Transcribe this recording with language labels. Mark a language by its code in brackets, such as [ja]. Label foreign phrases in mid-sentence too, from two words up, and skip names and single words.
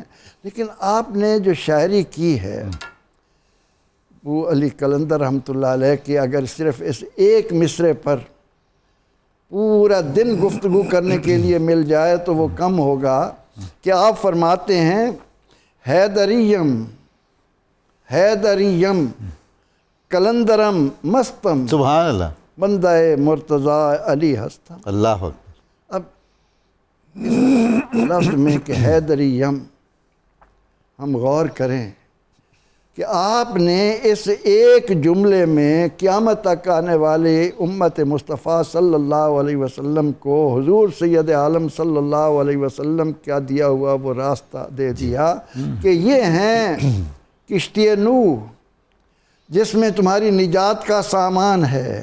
[ur] لیکن آپ نے جو شاعری کی ہے ابو علی قلندر [ar] رحمۃ اللہ علیہ [ur] کی، اگر صرف اس ایک مصرعے پر پورا دن گفتگو کرنے کے لیے مل جائے تو وہ کم ہوگا. کہ آپ فرماتے ہیں [fa] حیدریم حیدریم قلندرم مستم [ar] سبحان اللہ. [fa] بندہ مرتضیٰ علی ہستم. [ar] اللہ اکبر. [ur] اب اس لفظ میں کہ حیدریم ہم غور کریں کہ آپ نے اس ایک جملے میں قیامت تک آنے والی امت مصطفیٰ [ar] صلی اللہ علیہ وسلم [ur] کو حضور سید عالم [ar] صلی اللہ علیہ وسلم [ur] کا دیا ہوا وہ راستہ دے دیا کہ یہ ہیں کشتی نوح جس میں تمہاری نجات کا سامان ہے.